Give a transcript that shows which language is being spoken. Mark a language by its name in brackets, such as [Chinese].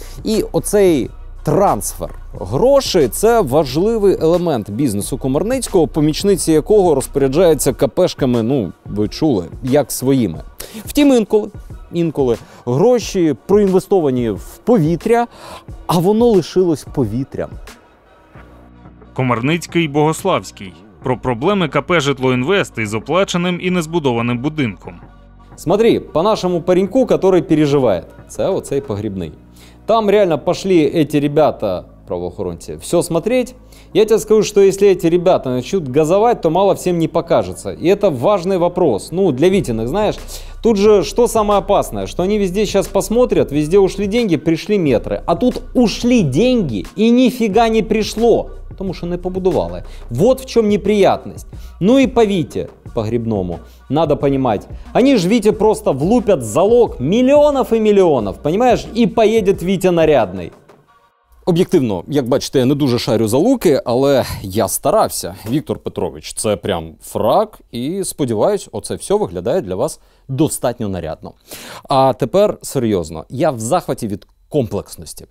[Ukrainian] І оцей трансфер грошей – це важливий елемент бізнесу Комарницького, помічниці якого розпоряджаються КПшками, ви чули, як своїми. Втім, інколи гроші проінвестовані в повітря, а воно лишилось повітрям. Комарницький, Богославський. Про проблеми КП «Житлоінвест» із оплаченим і незбудованим будинком. [Russian] Смотри, по нашему пареньку, который переживает. [Ukrainian] Це оцей Погребний. [Russian] Там реально пошли эти ребята, правоохоронцы, все смотреть. Я тебе скажу, что если эти ребята начнут газовать, то мало всем не покажется. И это важный вопрос. Для Витиных, знаешь. Тут же что самое опасное, что они везде сейчас посмотрят, везде ушли деньги, пришли метры. А тут ушли деньги и нифига не пришло. [Ukrainian] Тому що не побудували. [Russian] Вот в чем неприятность. Ну и по Вите, по Грибному, надо понимать. Они же Вите просто влупят залог миллионов и миллионов, понимаешь? И поедет Витя нарядный. [Ukrainian] Об'єктивно, як бачите, я не дуже шарю за луки, але я старався. Віктор Петрович, це прям фрак, і сподіваюсь, оце все виглядає для вас достатньо нарядно. А тепер серйозно, я в захваті від комплексності.